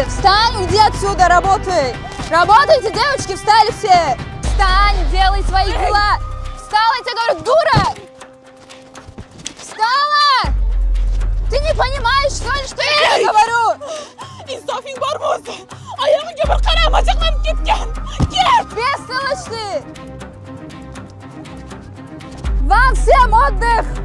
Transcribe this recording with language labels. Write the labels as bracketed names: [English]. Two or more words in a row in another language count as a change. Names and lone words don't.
[Russian] Встань, уйди отсюда, работай! Работайте, девочки, встали все! Встань, делай свои дела! Встала, я тебе говорю, дура! Встала! Ты не понимаешь, что ли, что я тебе говорю? [Uzbek] İnsafing var mı o'zi? Oyog'iga bir qarama chaqlanib ketgan. Ket! [Russian] Бестолочь ты! Вам всем отдых!